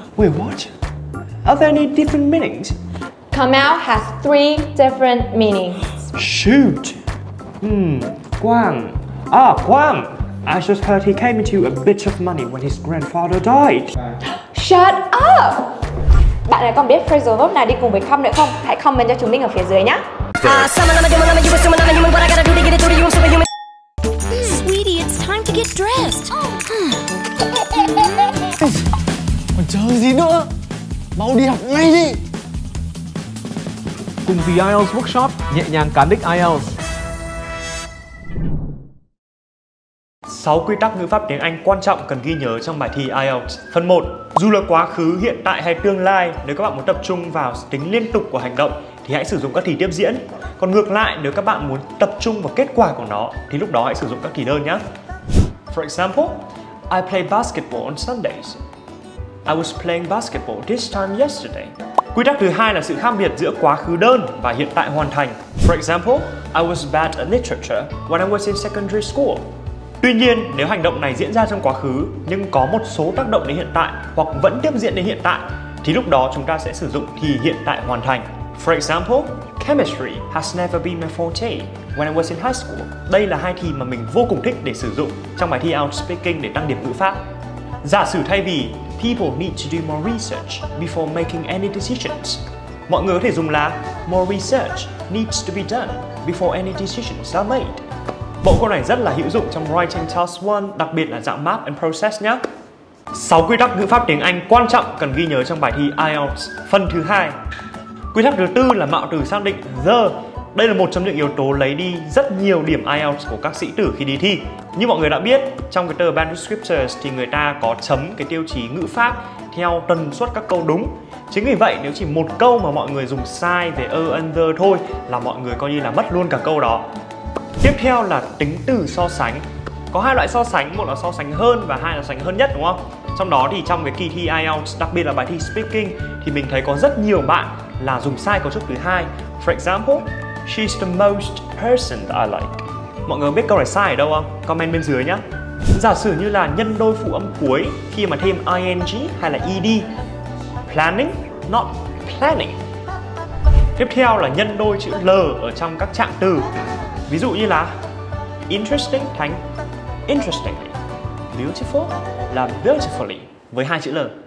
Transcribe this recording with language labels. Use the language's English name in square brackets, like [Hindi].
[English] Wait, what? Are there any different meanings? Come out has 3 different meanings. Shoot. Quang. Ah, Quang. I just heard he came into a bit of money when his grandfather died. Shut up! [Vietnamese] Bạn này còn biết phrasal verb nào đi cùng với come nữa không? Hãy comment cho chúng mình ở phía dưới nhé. [English] Sweetie, it's time to get dressed. [Vietnamese] Còn chờ gì nữa? Mau đi học ngay đi. Cùng vì IELTS Workshop nhẹ nhàng cán đích IELTS. 6 quy tắc ngữ pháp tiếng Anh quan trọng cần ghi nhớ trong bài thi IELTS. Phần 1. Dù là quá khứ, hiện tại hay tương lai, nếu các bạn muốn tập trung vào tính liên tục của hành động thì hãy sử dụng các thì tiếp diễn. Còn ngược lại, nếu các bạn muốn tập trung vào kết quả của nó thì lúc đó hãy sử dụng các thì đơn nhé. [English] For example, I play basketball on Sundays. I was playing basketball this time yesterday. [Vietnamese] Quy tắc thứ hai là sự khác biệt giữa quá khứ đơn và hiện tại hoàn thành. [English] For example, I was bad at literature when I was in secondary school. [Vietnamese] Tuy nhiên, nếu hành động này diễn ra trong quá khứ nhưng có một số tác động đến hiện tại hoặc vẫn tiếp diễn đến hiện tại thì lúc đó chúng ta sẽ sử dụng thì hiện tại hoàn thành. [English] For example, chemistry has never been my forte when I was in high school. [Vietnamese] Đây là hai thì mà mình vô cùng thích để sử dụng trong bài thi IELTS Speaking để tăng điểm ngữ pháp. Giả sử thay vì [English] people need to do more research before making any decisions, [Vietnamese] mọi người có thể dùng là [English] more research needs to be done before any decisions are made. [Vietnamese] Bộ câu này rất là hữu dụng trong Writing Task 1, đặc biệt là dạng Map and Process nhé. 6 quy tắc ngữ pháp tiếng Anh quan trọng cần ghi nhớ trong bài thi IELTS phần thứ 2. Quy tắc thứ tư là mạo từ xác định the. Đây là một trong những yếu tố lấy đi rất nhiều điểm IELTS của các sĩ tử khi đi thi. Như mọi người đã biết, trong cái tờ Manuscriptures thì người ta có chấm cái tiêu chí ngữ pháp theo tần suất các câu đúng. Chính vì vậy nếu chỉ một câu mà mọi người dùng sai về and the thôi là mọi người coi như là mất luôn cả câu đó. Tiếp theo là tính từ so sánh. Có hai loại so sánh, một là so sánh hơn và hai là so sánh hơn nhất, đúng không? Trong đó thì trong cái kỳ thi IELTS, đặc biệt là bài thi Speaking thì mình thấy có rất nhiều bạn là dùng sai cấu trúc thứ hai. [English] For example, she's the most person that I like. [Vietnamese] Mọi người biết câu này sai ở đâu không? Comment bên dưới nhé. Giả sử như là nhân đôi phụ âm cuối khi mà thêm ing hay là ed. [English] Planning, not planning. [Vietnamese] Tiếp theo là nhân đôi chữ L ở trong các trạng từ. Ví dụ như là interesting thành interestingly, beautiful là beautifully với hai chữ L.